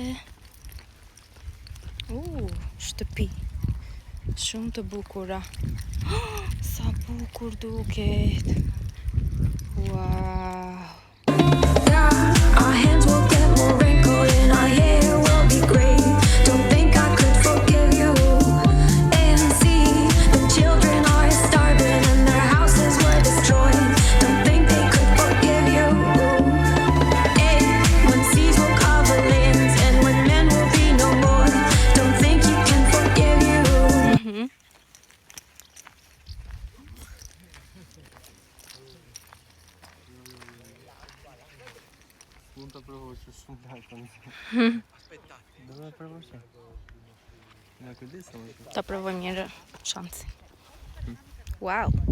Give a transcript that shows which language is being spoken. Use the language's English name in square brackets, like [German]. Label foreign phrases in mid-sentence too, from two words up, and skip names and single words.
[Albanian] Shtëpi. Shumë të bukura. Sa bukur duket. Wow. [English] Our hands will get more wrinkled and our hair will be gray. Don't think I could forgive you. And see, the children are starving and their houses were destroyed. Don't think they could forgive you. And when seas will cover lands and when men will be no more. Don't think you can forgive you. [Albanian] Mund të provosh shumë lart. Do të provosh. Na kujdesa më. Ta provojmë një shansi. Wow.